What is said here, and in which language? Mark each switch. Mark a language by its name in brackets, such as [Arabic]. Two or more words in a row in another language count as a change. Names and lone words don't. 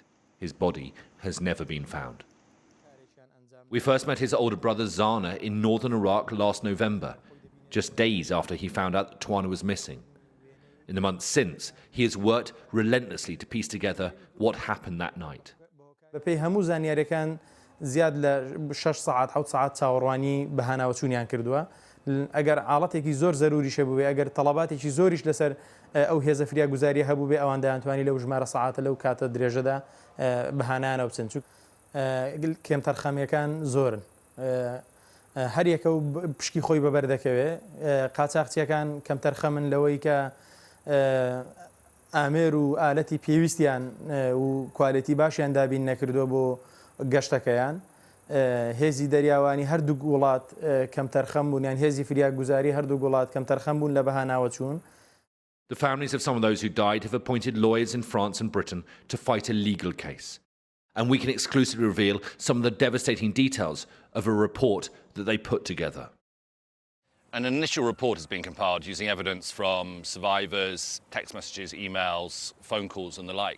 [English] His body has never been found. We first met his older brother Zana in northern Iraq last November, just days after he found out that Twana was missing. In the months since, he has worked relentlessly to piece together what happened that night. [Central Kurdish] ئەگەر حاڵەتێکی زۆر زەروریشە بووێ ئەگەر تەڵەباتێکی زۆریش لەسەر ئەو هێزە فریاگوزاریە هەبوو بێ ئەوان دەیانتوانی لەو ژمارە سەعاتە لەو کاتە درێژەدا بەهانایانەوە بچن چوو کێمتەرخەمیەکان زۆرن هەر یەکە و پشکی خۆی بەبەردەکەوێ قاچاقچیەکان کەمتەرخەمن لەوەی کە ئامێر و ئالەتی پێویستیان و کوالیتی باشیان دابین نەکردووە بۆ گەشتەکەیان هێزی دەریاوانی هەردوو وڵات کەمتەرخەم بوون یان هێزی فریاگوزاری هەردوو وڵات کەمتەرخەم بوون لە بەهاناوە چوون. [English] The families of some of those who died have appointed lawyers in France and Britain to fight a legal case. And we can exclusively reveal some of the devastating details of a report that they put together. An initial report has been compiled using evidence from survivors, text messages, emails, phone calls and the like.